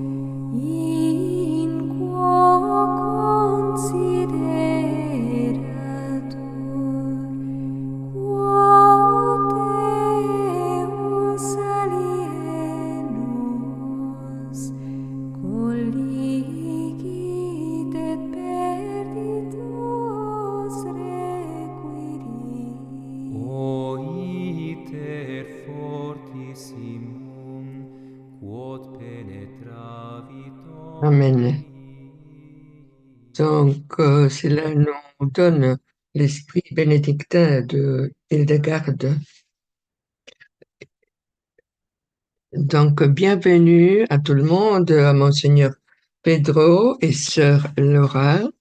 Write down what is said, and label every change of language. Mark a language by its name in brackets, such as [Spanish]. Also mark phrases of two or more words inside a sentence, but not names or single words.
[Latin] in quo consideratur, quod Deus alienus colligit et perditus requirit. O iter fortissimum, quod penetravit Amen. omni. [French] Donc, cela nous donne l'esprit bénédictin de Hildegarde. Donc, bienvenue à tout le monde, à Monseigneur Pedro et Sœur Laura.